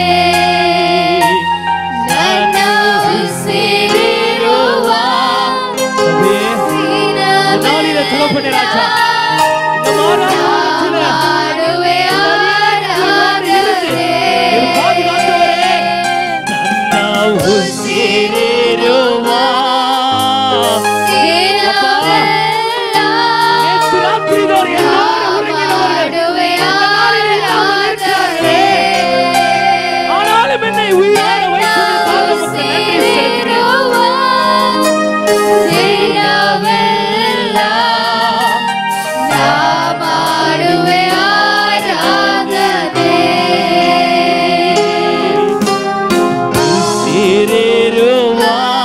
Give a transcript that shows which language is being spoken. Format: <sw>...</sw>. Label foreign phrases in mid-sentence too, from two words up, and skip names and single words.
<kn>ನನ್ನ ಉಸಿರಿರುವ ದಿನವೆಲ್ಲ ನಾ ಮಾಡುವೆ ಆರಾಧನೆ. ನನ್ನ ಉಸಿರಿರುವ ದಿನವೆಲ್ಲ ಮಾಡುವೆ ಆರಾಧನೆ.</kn> <ta>ஆனாலும் என்னை உயிரோட</ta> <kn>ಉಸಿರಿರುವ ದಿನವೆಲ್ಲ ನಾ ಮಾಡುವೆ ಆರಾಧನೆ. ಉಸಿರಿರುವ</kn>